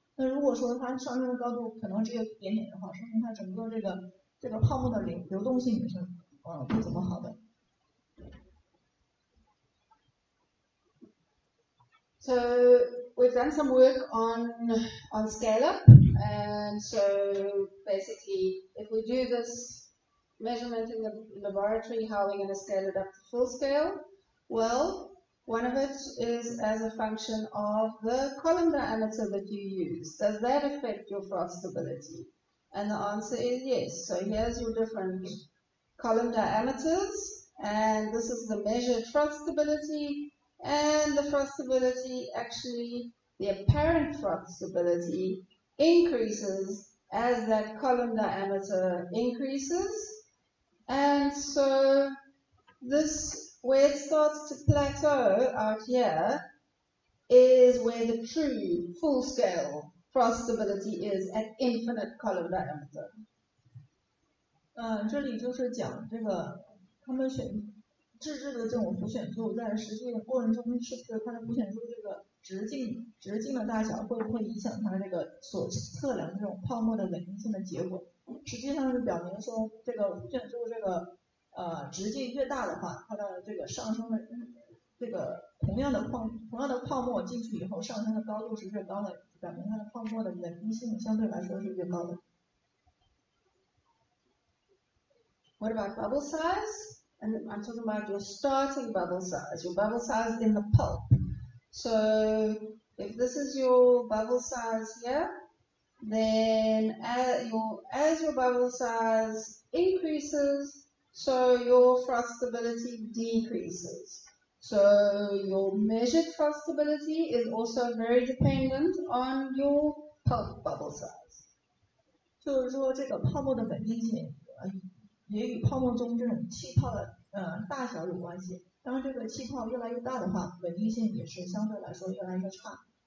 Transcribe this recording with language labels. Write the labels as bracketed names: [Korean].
[Chinese] 那如果说它上升的高度可能只有一点点的话，说明它整个这个泡沫的流动性也是不怎么好的。 [English] So we've done some work on scale up, and so basically if we do this measurement in the laboratory, how are we going to scale it up to full scale? Well, one of it is as a function of the column diameter that you use. Does that affect your froth stability? And the answer is yes. So here's your different column diameters, and this is the measured froth stability. And the froth stability, actually, the apparent froth stability increases as that column diameter increases. And so this, where it starts to plateau out here, is where the true full-scale froth stability is at infinite column diameter. [Chinese] 这里就是讲这个他们自制的这种浮选柱，在实际的过程中，是不是它的浮选柱这个直径的大小会不会影响它这个所测量这种泡沫的稳定性的结果？实际上是表明说，这个浮选柱这个直径越大的话，它的这个上升的这个同样的泡沫进去以后上升的高度是越高的，表明它的泡沫的稳定性相对来说是越高的。 [English] What about bubble size? And I'm talking about your starting bubble size in the pulp. So if this is your bubble size here, then as your bubble size increases, so your froth stability decreases. So your measured froth stability is also very dependent on your pulp bubble size. [Chinese] 就是说这个泡沫的稳定性也与泡沫中这种气泡的大小有关系。当这个气泡越来越大的话，稳定性也是相对来说越来越差。